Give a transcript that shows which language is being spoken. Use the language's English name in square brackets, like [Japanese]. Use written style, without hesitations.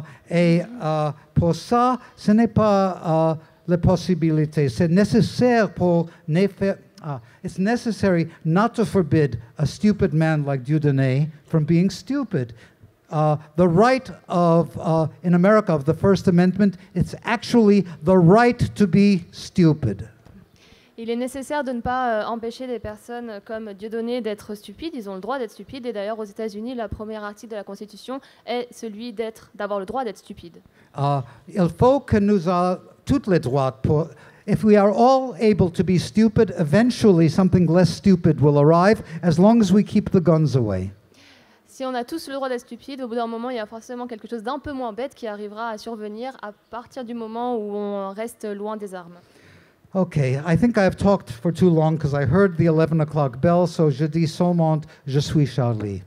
[French] Et pour ça, ce n'est pas la possibilité. C'est nécessaire pour ne faire... [English] it's necessary not to forbid a stupid man like Dieudonné from being stupid. The right of, in America, of the First Amendment, it's actually the right to be stupid. [French] Il est nécessaire de ne pas empêcher des personnes comme Dieudonné d'être stupides. Ils ont le droit d'être stupides. Et d'ailleurs, aux États-Unis, le premier article de la Constitution est celui d'avoir le droit d'être stupide. Il faut que nous ayons tous les droits pour... [English] If we are all able to be stupid, eventually something less stupid will arrive, as long as we keep the guns away. [French] Si on a tous le droit d'être stupide, au bout d'un moment, il y a forcément quelque chose d'un peu moins bête qui arrivera à survenir à partir du moment où on reste loin des armes. [English] Okay, I think I have talked for too long because I heard the 11 o'clock bell, so [French] je dis seulement, je suis Charlie.